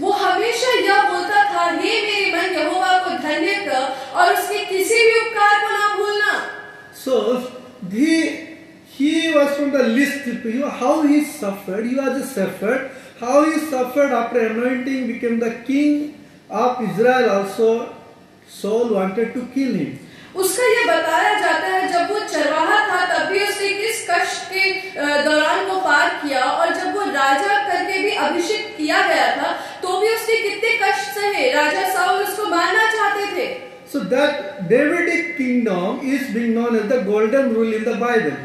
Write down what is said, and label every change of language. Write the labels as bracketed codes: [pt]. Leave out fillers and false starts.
[hi] वो हमेशा यह बोलता था, हे मेरे मन यहोवा को धन्य कर और उसके किसी भी उपकार को ना भूलना। [en] So he was from the list. How he suffered. He was a shepherd. How he suffered after anointing became the king of Israel. Also, Saul wanted to kill him. [hi] उसका ये बताया जाता है जब वो चरवाहा था तब भी उसने किस कष्ट के दौरान वो पार किया, और जब वो राजा करके भी अभिषेक किया गया था तो भी उसने कितने कष्ट सहे। राजा साउल उसको मारना चाहते थे। [en] So that Davidic kingdom is being known as the golden rule in the Bible.